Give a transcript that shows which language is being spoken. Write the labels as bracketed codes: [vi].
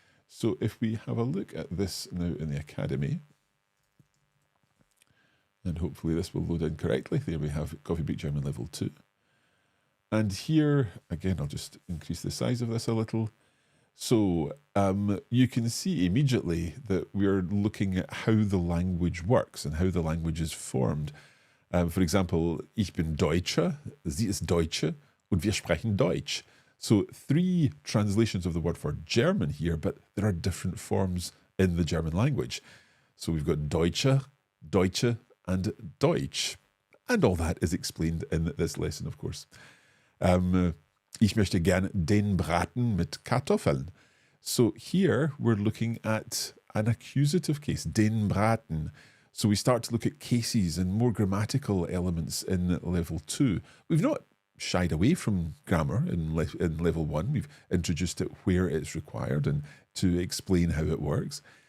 [en] So if we have a look at this now in the Academy, and hopefully this will load in correctly. There we have Coffee Break German Level 2. And here, again, I'll just increase the size of this a little. So you can see immediately that we're looking at how the language works and how the language is formed. For example, [de] ich bin Deutscher, sie ist Deutsche, und wir sprechen Deutsch. [en] So 3 translations of the word for German here, but there are different forms in the German language. So we've got Deutsche, Deutsche, and Deutsch. And all that is explained in this lesson, of course. [de] Ich möchte gern den Braten mit Kartoffeln. [en] So here we're looking at an accusative case, den Braten. So we start to look at cases and more grammatical elements in Level 2. We've not shied away from grammar in Level 1. We've introduced it where it's required and to explain how it works.